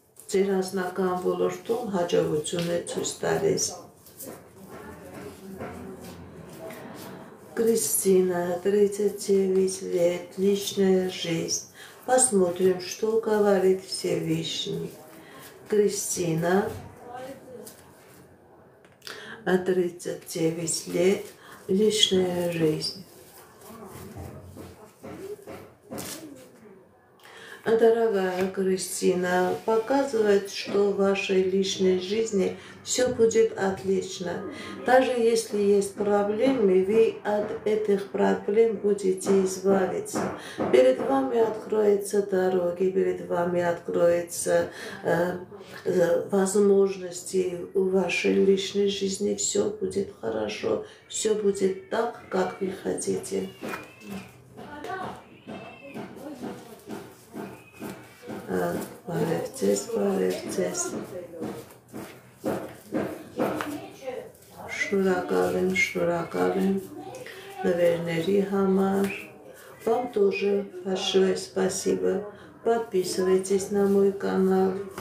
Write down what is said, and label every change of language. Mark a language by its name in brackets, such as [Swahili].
[Armenian] Ձեր անձնական ոլորտում հաջողություն է ցույց տալիս։ [Russian] Кристина, 39 лет, личная жизнь. Посмотрим, что говорит Всевышний. Кристина, 39 лет, личная жизнь. Дорогая Кристина, показывает, что в вашей личной жизни все будет отлично. Даже если есть проблемы, вы от этих проблем будете избавиться. Перед вами откроются дороги, перед вами откроются возможности в вашей личной жизни. Все будет хорошо, все будет так, как вы хотите. [Armenian] Բարև ձեզ։ Շնորհակալ եմ նվերների համար։ [Russian] Вам тоже большое спасибо. Подписывайтесь на мой канал.